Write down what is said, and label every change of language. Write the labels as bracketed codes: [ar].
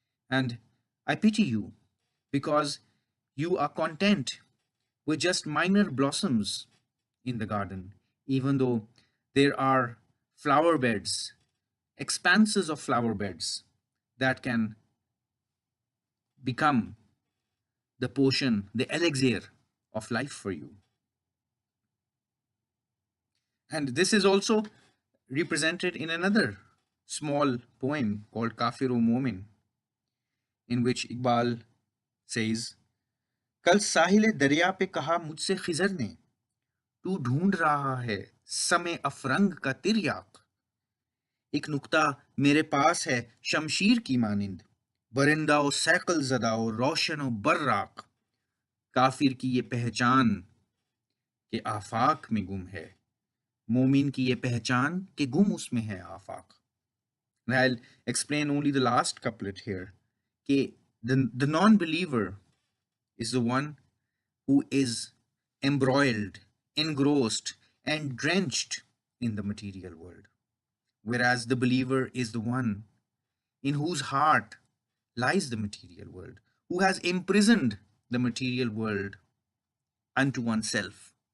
[en] And I pity you because you are content with just minor blossoms in the garden, even though there are flower beds, expanses of flower beds that can become the potion, the elixir of life for you. And this is also represented in another small poem called Kafiru Momin, in which Iqbal says, [hi] कल साहिल दरिया पे कहा मुझसे खिजर ने तू ढूंढ रहा है समय अफरंग का तिरयाक एक नुक्ता मेरे पास है शमशीर की मानिंद बरिंदा ओ सैकल ज़दा ओ रोशन ओ बर्राक काफिर की ये पहचान के आफाक में गुम है मोमिन की ये पहचान के गुम उसमें है आफाक. [en] And I'll explain only the last couplet here. The non-believer is the one who is embroiled, engrossed, and drenched in the material world, whereas the believer is the one in whose heart lies the material world, who has imprisoned the material world unto oneself.